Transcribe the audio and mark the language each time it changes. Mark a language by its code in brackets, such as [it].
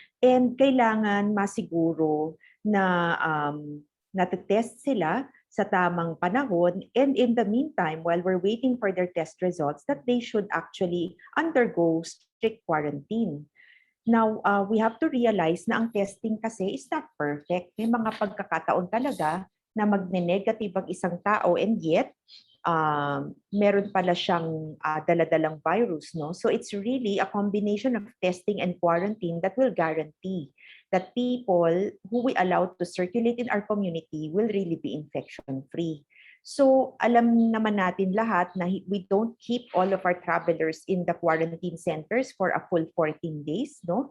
[en] And [tl] kailangan masiguro na natetest sila sa tamang panahon, [en] and in the meantime, while we're waiting for their test results, that they should actually undergo strict quarantine. Now, we have to realize na ang testing kasi is not perfect. [tl] May mga pagkakataon talaga na magne-negative ang isang tao, [en] and yet [tl] meron pala siyang daladalang virus. [en] So it's really a combination of testing and quarantine that will guarantee that people who we allow to circulate in our community will really be infection-free. So [tl] alam naman natin lahat na [en] we don't keep all of our travelers in the quarantine centers for a full 14 days.